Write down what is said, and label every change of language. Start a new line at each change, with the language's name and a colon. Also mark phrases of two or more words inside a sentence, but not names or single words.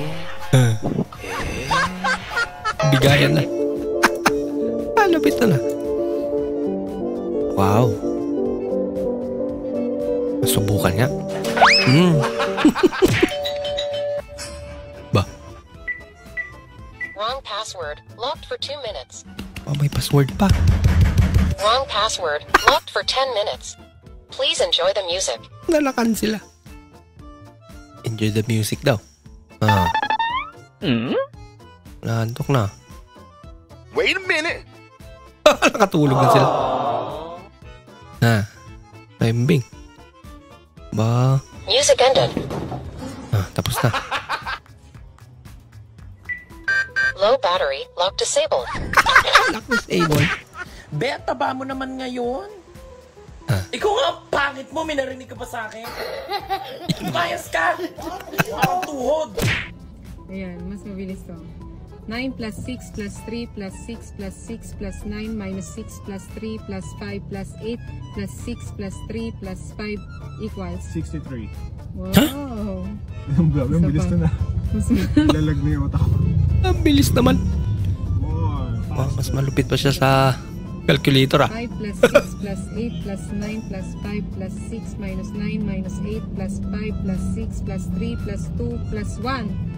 Filipino: Bigayan na. Lupit na. Wow. Subukan nga. Ba?
English: Wrong password. Locked for 2 minutes.
Filipino: Oh, may password pa.
English: Wrong password. Locked for 10 minutes. Please enjoy the music.
Filipino: Nalakan sila.
English: Enjoy the music
Filipino: daw. Naantok na.
English: Wait a minute.
Filipino: Nakatulog na sila. Timing. Ba?
English: Music ended.
Filipino: Tapos na.
English: Low battery. Lock disabled. Lock disabled.
Filipino: Beta ba mo naman ngayon? Ikaw nga ang pangit mo, may narinig ka pa sa akin. Lumayas ka! Parang tuhod. Ayan, mas mabilis to.
English: 9 plus 6 plus 3 plus 6 plus 6 plus 9 minus 6 plus 3 plus 5 plus 8 plus 6 plus 3 plus 5 equals 63. Wow!
Filipino: Ang grabe, ang bilis na. Lalag na yung utak ko. Ang bilis naman. Mas malupit pa siya sa calculator
English: 5 plus 6 plus 8 plus 9 plus 5 plus 6 minus 9 minus 8 plus 5 plus 6 plus 3 plus 2 plus 1.